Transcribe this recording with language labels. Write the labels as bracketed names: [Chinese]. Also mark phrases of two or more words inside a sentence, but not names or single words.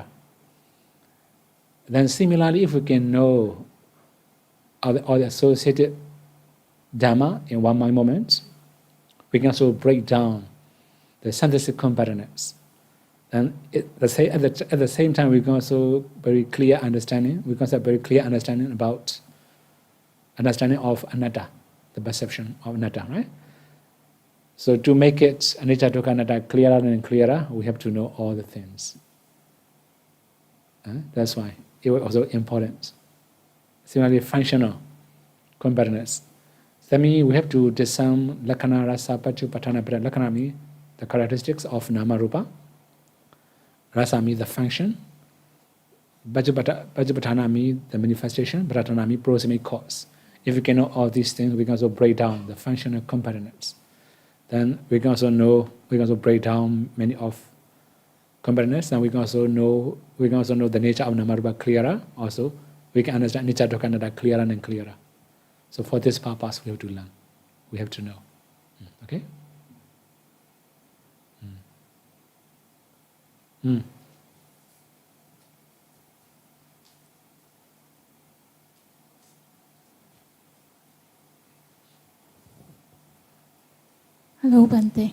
[English] Then similarly, if we can know all the associated Dhamma in one mind moment, we can also break down the synthesis comparisons. And at the same time, we can also very clear understanding. We can have very clear understanding about understanding of anatta, the perception of anatta, right? So to make it [Pali] anicca dukkha anatta [English] clearer and clearer, we have to know all the things. That's why it was also important. Similarly, functional comparisons. That means we have to discern [Pali] lakkhana, rasa, paccupatthana. [English] Lakkhana means the characteristics of [Pali] nama rupa. [English] Rasa means the function. Paccupatthana means the manifestation. Patthana means proximate cause. If we can know all these things, we can also break down the functional comparisons. Then we can also break down many of comparisons, and we can also know the nature of [Pali] nama rupa [English] clearer. Also, we can understand [Pali] anicca dukkha anatta [English] clearer and clearer. So for this purpose, we have to learn. We have to know. Okay? Hello, Bante.